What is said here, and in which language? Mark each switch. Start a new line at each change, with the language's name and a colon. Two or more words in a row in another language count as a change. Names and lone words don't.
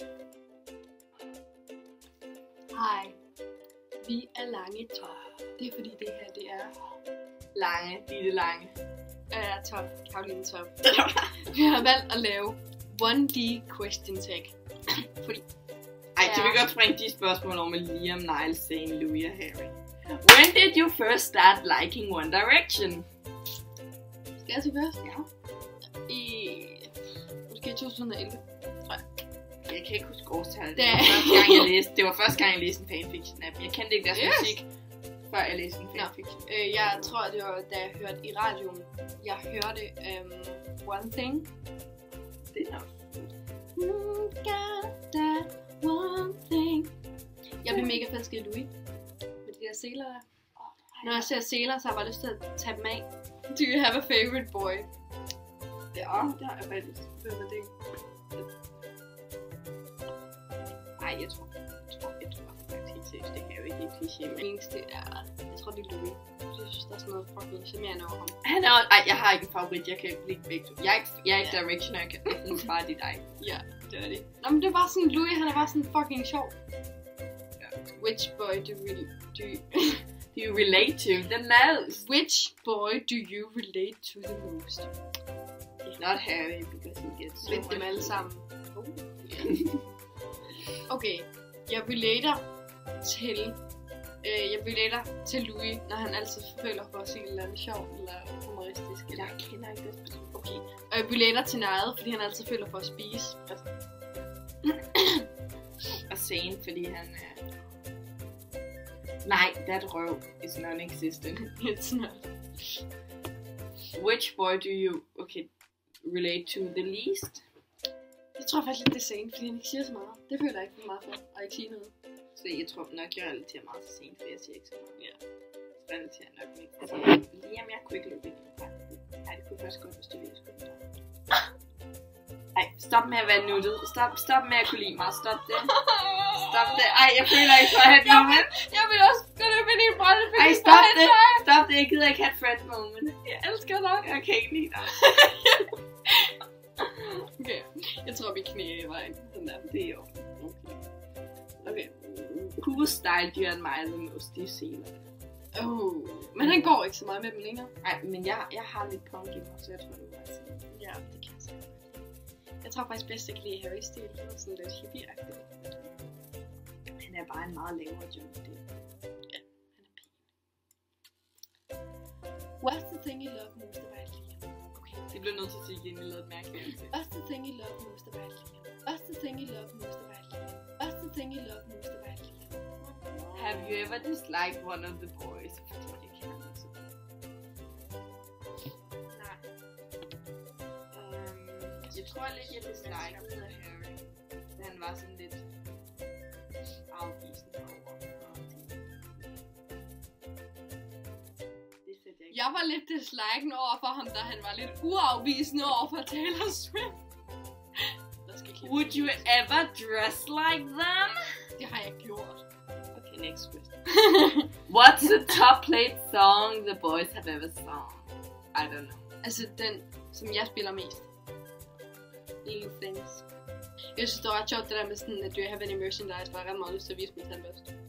Danish: Hej. Vi er Lange Top. Det er fordi det her, det er Lange, Ditte Lange. Top, Karoline Top. Vi har valgt at lave 1D
English: question tag.
Danish: Fordi Ej, kan vi godt springe de spørgsmål over med Liam, Niles, Zane, Louis og Harry.
English: When did you first start liking One Direction?
Danish: skal jeg til først? Ja. Måske 2011, tror jeg. Jeg kan ikke huske årstallet. Det Det var første gang, jeg læste en fanfiction af dem. Jeg kendte ikke deres musik, før jeg læste en fanfiction. Jeg tror, det var da jeg hørte i radioen. Jeg hørte One Thing. Det er nok.
English: Got that one thing.
Danish: Jeg blev mega forelsket i Louis. Med de der seler der. Når jeg ser seler, så har jeg bare lyst til at tage dem af.
English: Do you have a favorite boy?
Danish: Ja, det har jeg faktisk. Hvem er det? Ej, jeg tror faktisk helt seriøst. Det kan jo ikke helt kliché, men Eneste er, jeg tror det er Louis. Jeg synes, der er sådan noget fucking charmerende over ham. han er ej, jeg har ikke en favorit. Jeg kan ikke lide begge to. Jeg er ikke Directioner, jeg kan ikke bare det dig. Ja, det er det. Nå, men det er bare sådan, Louis, han er bare sådan fucking sjov. Ja.
English: Which boy do You relate to the most? Which boy do you relate to the most? It's not Harry, because he gets so
Danish: Lidt dem alle sammen. Okay, jeg relater til Louis, når han altid føler for at sige et eller andet sjovt eller humoristisk. Eller... Jeg kender ikke det person. Okay. Og jeg relater til Niles, fordi han altid føler for at spise. Og Zane, fordi han er... Nej,
English: that røv is non-existent. It's not. Which boy do you relate to the least?
Danish: Jeg tror faktisk lidt det er Zane, fordi han ikke siger så meget. Det føler jeg ikke for meget for, at ikke sige noget. Så jeg tror nok, jeg relaterer meget til Zane, for jeg siger ikke så meget. Ja. Så relaterer jeg nok ikke. Altså, Liam, jeg kunne ikke løbe ind i det. Nej, det kunne faktisk godt, hvis du ville skulle. Ej, stop med at være nuttet. Stop med at kunne lide mig. Stop det. Stop det. Ej, jeg føler ikke for at have et moment. Jeg vil også gå løbe ind i en brætte, fordi Ej, stop det. Stop det. Jeg gider ikke have et
English: friend moment.
Danish: Jeg elsker dig. Jeg kan ikke lide dig. Okay, jeg tror, vi knæ i vejen. Sådan der. Det er jo okay.
English: Who style do you admire the most?
Danish: Det er Seler. Men han går ikke så meget med dem længere. Nej, men jeg har lidt punk i mig, så jeg tror, det var sådan. Ja, det kan jeg så. Jeg tror faktisk bedst, at jeg kan lide Harry stil. Det er sådan lidt hippie-agtigt. Han er bare en meget lavere joke. Ja, han er pæn.
English: What's the thing you love most about Liam?
Danish: Okay. Det bliver nødt til at sige igen, jeg lavede et mærkeligt.
English: What's the thing you love most about Liam? What's the thing you love most about Liam? What's the thing you love most about Liam? Have you ever disliked one of the boys?
Danish: Jeg tror, det kan jeg også. Nej. Jeg tror lidt, jeg dislikede Harry. Han var sådan lidt afvisende over. Jeg var lidt disliken over for ham, da han var lidt uafvisende over for Taylor Swift.
English: Would you ever dress like them?
Danish: Det har jeg gjort.
English: Okay, next question. What's the top played song the boys have ever sung? I don't know.
Danish: Altså den, som jeg spiller mest. Little Things. Jeg synes, det var ret sjovt det der med sådan, at
English: do you have any merchandise,
Danish: hvor jeg ret meget lyst til at vise min tandbørste.